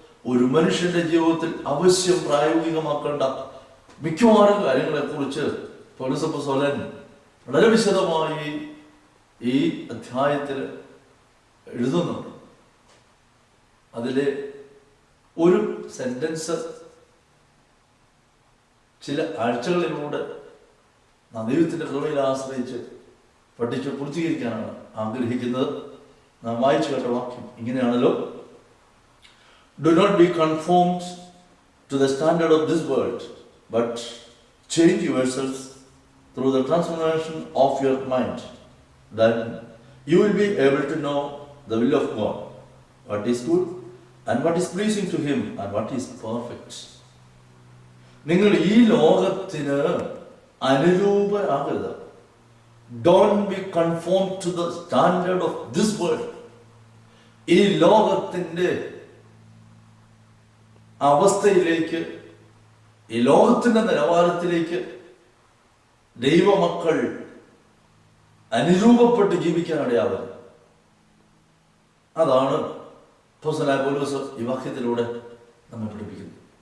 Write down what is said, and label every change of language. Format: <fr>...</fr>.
<ml>ഒരു മനുഷ്യന്റെ ജീവിതത്തിൽ അവശ്യം പ്രായോഗികമാക്കേണ്ട മിക്കവാറും കാര്യങ്ങളെക്കുറിച്ച് പൗലോസ് അപ്പോസ്തലൻ വളരെ വിശദമായി ഈ അധ്യായത്തിൽ എഴുതുന്നുണ്ട്. അതിലെ ഒരു സെന്റൻസ് ചില ആഴ്ചകളിലൂടെ നാം ദൈവത്തിന്റെ കൃപയിൽ ആശ്രയിച്ച് പഠിച്ച് പൂർത്തീകരിക്കാനാണ് ആഗ്രഹിക്കുന്നത്. നാം വായിച്ചു കേട്ട വാക്യം ഇങ്ങനെയാണല്ലോ:</ml> <en>Do not be conformed to the standard of this world, but change yourselves through the transformation of your mind. Then you will be able to know the will of God, what is good and what is pleasing to Him and what is perfect.</en> <ml>നിങ്ങൾ ഈ ലോകത്തിന് അനുരൂപരാകരുത്.</ml> <en>Don't be conformed to the standard of this world.</en> <ml>ഈ ലോകത്തിന്റെ അവസ്ഥയിലേക്ക്, ഈ ലോകത്തിന്റെ നിലവാരത്തിലേക്ക് ദൈവമക്കൾ അനുരൂപപ്പെട്ട് ജീവിക്കാനിടയാവരുത്. അതാണ് അപ്പോസ്തലനായ പൗലോസ് ഈ വാക്യത്തിലൂടെ നമ്മെ പഠിപ്പിക്കുന്നത്.</ml>